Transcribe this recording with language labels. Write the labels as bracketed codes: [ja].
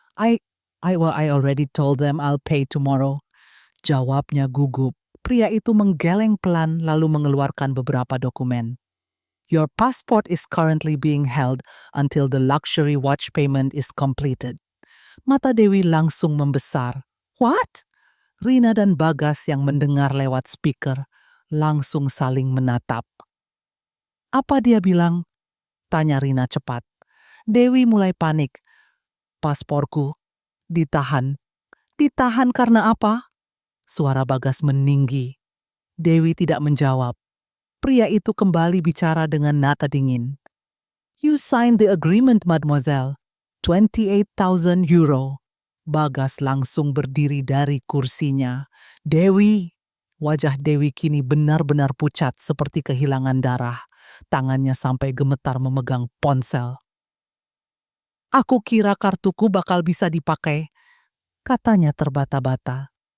[en] I already told them I'll pay tomorrow," [id] jawabnya gugup. Pria itu menggeleng pelan lalu mengeluarkan beberapa dokumen. [en] "Your passport is currently being held until the luxury watch payment is completed." [id] Mata Dewi langsung membesar. [en] "What?" [id] Rina dan Bagas yang mendengar lewat speaker langsung saling menatap. "Apa dia bilang?" tanya Rina cepat. Dewi mulai panik. "Pasporku ditahan." "Ditahan karena apa?" Suara Bagas meninggi. Dewi tidak menjawab. Pria itu kembali bicara dengan nada dingin. [en] You signed the agreement, mademoiselle. 28,000 euro. [id] Bagas langsung berdiri dari kursinya. Dewi! Wajah Dewi kini benar-benar pucat seperti kehilangan darah. Tangannya sampai gemetar memegang ponsel. Aku kira kartuku bakal bisa dipakai, katanya terbata-bata.